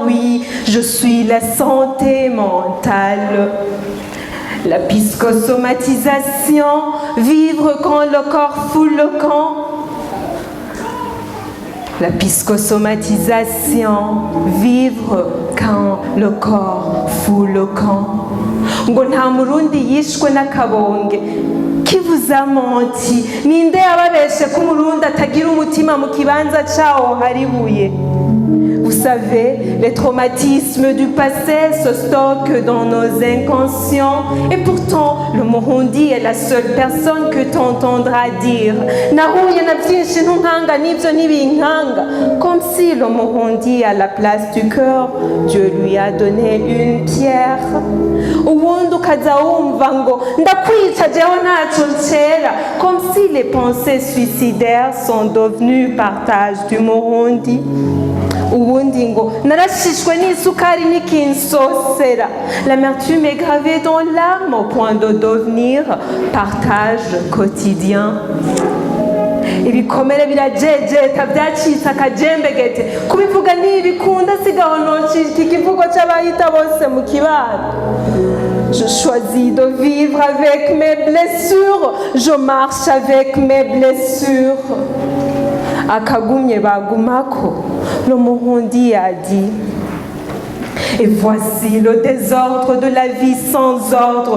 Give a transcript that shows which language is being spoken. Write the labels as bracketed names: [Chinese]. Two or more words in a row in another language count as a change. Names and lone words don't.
[French] Oui, je suis la santé mentale. La psychosomatisation, vivre quand le corps fout le camp. La psychosomatisation, vivre quand le corps fout le camp. [Rundi] Ngo nta murundi yishwe n'akabonge. [French] Qui vous a menti? [Rundi] Ninde yababeshe ko umurundi atagira umutima mu kibanza cawo hari ibuye? [French] Vous savez, les traumatismes du passé se stockent dans nos inconscients. Et pourtant, le Murundi est la seule personne que tu entendras dire [Rundi] Nahuye na byinshi ntunkanga n'ibyo ntibinkanga. [French] Comme si le Murundi, à la place du cœur, Dieu lui a donné une pierre. [Rundi] Ubundi ukaza wumva ngo ndakwica jewe ntacyo ncera. [French] Comme si les pensées suicidaires sont devenues partage du Murundi. [Rundi] Ubundi ngo narashishwe n'isukari n'ikinsosera. [French] L'amertume est gravée dans l'âme au point de devenir partage quotidien. [Rundi] Ibikomere birajejeta byacitse akajembegete. Kubivuga ntibikunda sigaho nocika ikivugo c'abahita bose mu kibano. [French] Je choisis de vivre avec mes blessures. Je marche avec mes blessures. [Rundi] Akagumye bagumako, [French] le Murundi a dit. Et voici le désordre de la vie sans ordre.